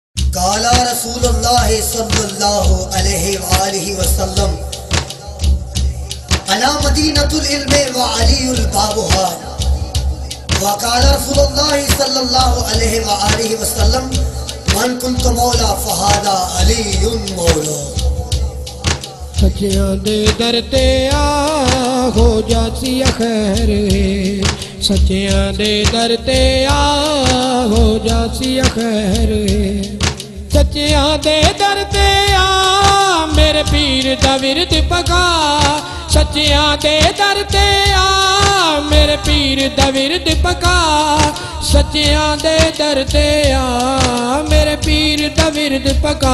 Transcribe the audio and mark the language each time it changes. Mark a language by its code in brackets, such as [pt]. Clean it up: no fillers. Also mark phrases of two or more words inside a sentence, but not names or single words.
[ar] قال رسول الله صلى الله عليه وسلم أنا مدينة العلم وعلي بابها وقال رسول الله صلى الله عليه وسلم من كنت مولاه فهذا علي مولاه. [pa] ਸੱਚਿਆਂ ਦੇ ਦਰ ਤੇ ਆ ਹੋ ਜਾਸੀ ਖ਼ੈਰ, ਸੱਚਿਆਂ ਦੇ ਦਰ ਤੇ ਆ ਹੋ ਜਾਸੀ ਖ਼ੈਰ, ਸੱਚਿਆਂ ਦੇ ਦਰ ਤੇ ਆ ਮੇਰੇ ਪੀਰ ਦਾ ਵਿਰਦ ਪਕਾ, ਸੱਚਿਆਂ ਦੇ ਦਰ ਤੇ ਆ ਮੇਰੇ ਪੀਰ ਦਾ ਵਿਰਦ ਪਕਾ, ਸੱਚਿਆਂ ਦੇ ਦਰ ਤੇ ਆ ਮੇਰੇ ਪੀਰ ਦਾ ਵਿਰਦ ਪਕਾ।